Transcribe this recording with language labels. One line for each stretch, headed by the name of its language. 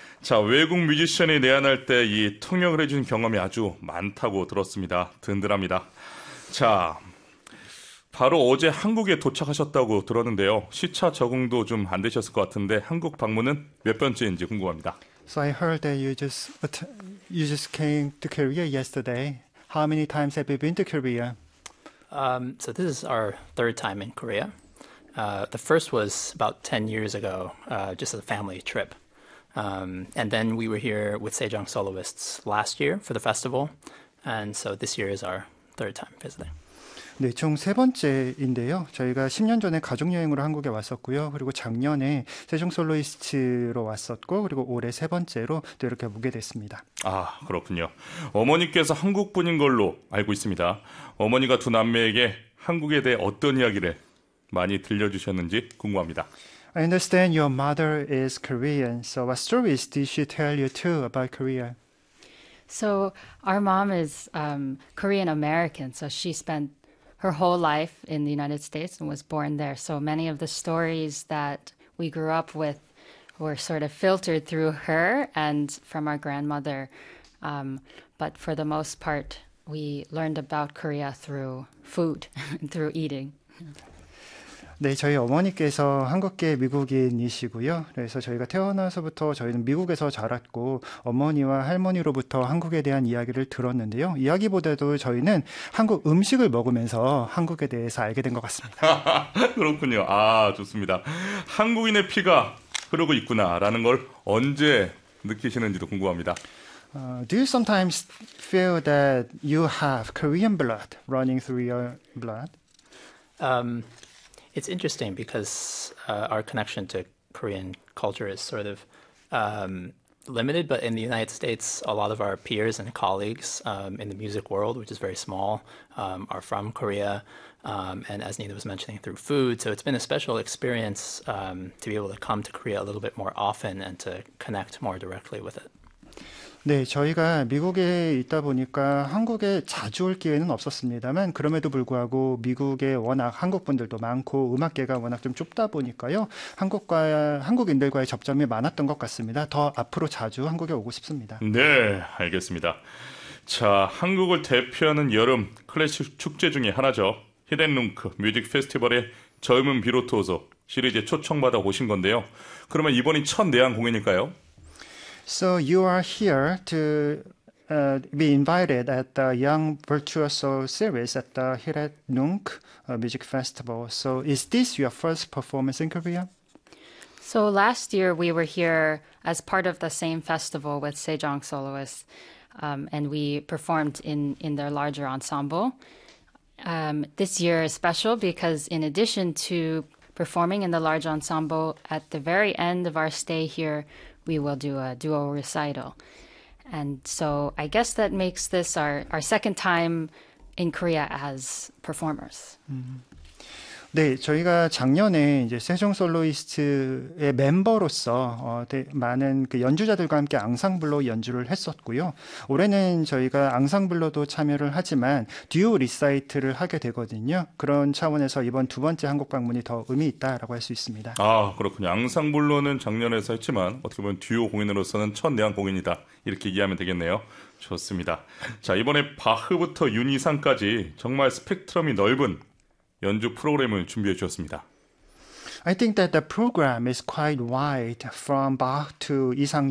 Korean: 자, 외국 뮤지션이 내한할 때 이 통역을 해준 경험이 아주 많다고 들었습니다. 든든합니다. 자, 바로 어제 한국에 도착하셨다고 들었는데요. 시차 적응도 좀 안 되셨을 것 같은데 한국 방문은 몇 번째인지 궁금합니다.
English: So I heard that you just came to Korea yesterday. How many times have you been to Korea? So this is our third time in Korea. The first was about 10 years ago, just a family trip. And then we were here with Sejong Soloists last year for the festival. And so this year is our third time visiting.
Korean: 네, 총 세 번째인데요. 저희가 10년 전에 가족여행으로 한국에 왔었고요. 그리고 작년에 세종 솔로이스트로 왔었고 그리고 올해 세 번째로 또 이렇게 오게 됐습니다. 아, 그렇군요. 어머니께서 한국 분인 걸로 알고 있습니다. 어머니가 두 남매에게 한국에 대해 어떤 이야기를 많이 들려주셨는지 궁금합니다.
English: I understand your mother is Korean. So what stories did she tell you too about Korea? So our mom is Korean-American. So she spent her whole life in the United States and was born there. So many of the stories that we grew up with were sort of filtered through her and from our grandmother. But for the most part, we learned about Korea through food, through eating.
Korean: 네, 저희 어머니께서 한국계 미국인이시고요. 그래서 저희가 태어나서부터 저희는 미국에서 자랐고 어머니와 할머니로부터 한국에 대한 이야기를 들었는데요. 이야기보다도 저희는 한국 음식을 먹으면서 한국에 대해서 알게 된 것 같습니다. 그렇군요. 아, 좋습니다. 한국인의 피가 흐르고 있구나라는 걸 언제 느끼시는지도 궁금합니다.
English: Do you sometimes feel that you have Korean blood running through your blood? It's interesting because our connection to Korean culture is sort of limited, but in the United States, a lot of our peers and colleagues in the music world, which is very small, are from Korea, and as Nina was mentioning, through food. So it's been a special experience to be able to come to Korea a little bit more often and to connect more directly with it.
Korean: 네, 저희가 미국에 있다 보니까 한국에 자주 올 기회는 없었습니다만 그럼에도 불구하고 미국에 워낙 한국 분들도 많고 음악계가 워낙 좀 좁다 보니까요. 한국과 한국인들과의 접점이 많았던 것 같습니다. 더 앞으로 자주 한국에 오고 싶습니다. 네, 알겠습니다. 자, 한국을 대표하는 여름 클래식 축제 중에 하나죠. 히덴룽크 뮤직 페스티벌의 젊은 비로토소 시리즈에 초청받아 오신 건데요. 그러면 이번이 첫 내한 공연일까요?
English: So you are here to be invited at the Young Virtuoso Series at the Hiraenung Music Festival. So is this your first performance in Korea? So last year we were here as part of the same festival with Sejong Soloists, and we performed in their larger ensemble. This year is special because in addition to performing in the large ensemble, at the very end of our stay here, we will do a duo recital. And so I guess that makes this our second time in Korea as performers.
Korean: 네, 저희가 작년에 이제 세종 솔로이스트의 멤버로서 많은 그 연주자들과 함께 앙상블로 연주를 했었고요. 올해는 저희가 앙상블로도 참여를 하지만 듀오 리사이트를 하게 되거든요. 그런 차원에서 이번 두 번째 한국 방문이 더 의미 있다라고 할 수 있습니다. 아, 그렇군요. 앙상블로는 작년에서 했지만 어떻게 보면 듀오 공연으로서는 첫 내한 공연이다. 이렇게 이해하면 되겠네요. 좋습니다. 자, 이번에 바흐부터 윤이상까지 정말 스펙트럼이 넓은 연주 프로그램을 준비해 주셨습니다.
English: I think that the program is quite wide from Bach to 이상.